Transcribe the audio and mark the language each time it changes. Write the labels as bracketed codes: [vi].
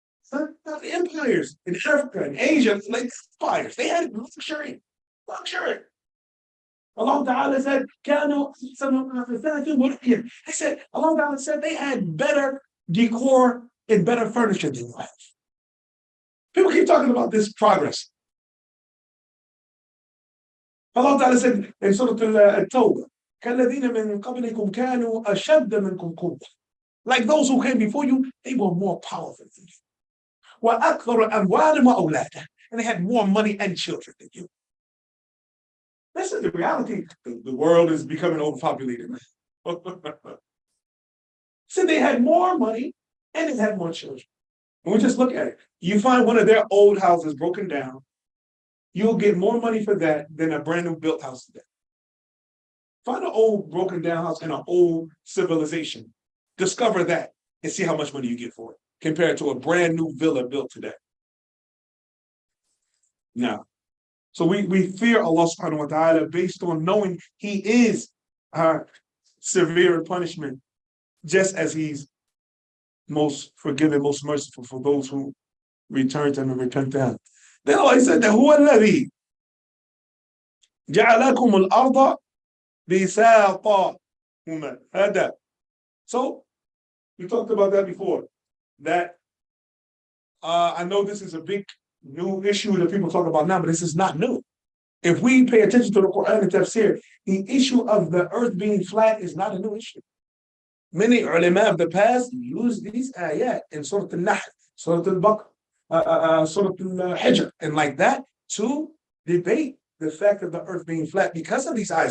[en] The empires in Africa and Asia, like empires, they had luxury. Allah Ta'ala said, He said, Allah Ta'ala said they had better decor and better furniture than you have. People keep talking about this progress. Allah Ta'ala said in Surah Al-Tawbah, [ar] كَالَّذِينَ مِن قَبْلِكُمْ كَانُوا أَشَدَّ مِنكُمْ قُوَّةً. [en] Like those who came before you, they were more powerful than you. [ar] وَأَكْثَرُ أَمْوَالٍ وَأَوْلَادًا. [en] And they had more money and children than you. This is the reality. The world is becoming overpopulated. So they had more money and they had more children. And we just look at it. You find one of their old houses broken down, you'll get more money for that than a brand new built house today. Find an old broken down house in an old civilization. Discover that and see how much money you get for it compared to a brand new villa built today. Now, so we fear Allah subhanahu wa ta'ala based on knowing He is severe in punishment, just as He's most forgiving, most merciful for those who return to Him and repent to Him. Then Allah said that [ar] هو الذي جعلكم الأرض بساطا ممهدا. [en] So we talked about that before. That I know this is a big new issue that people talk about now, but this is not new. If we pay attention to the Qur'an and Tafseer, the issue of the earth being flat is not a new issue. Many ulama of the past use these ayat in Surah Al-Nahl, Surah Al-Baqarah, Surah Al-Hijr, and like that to debate the fact of the earth being flat because of these ayat.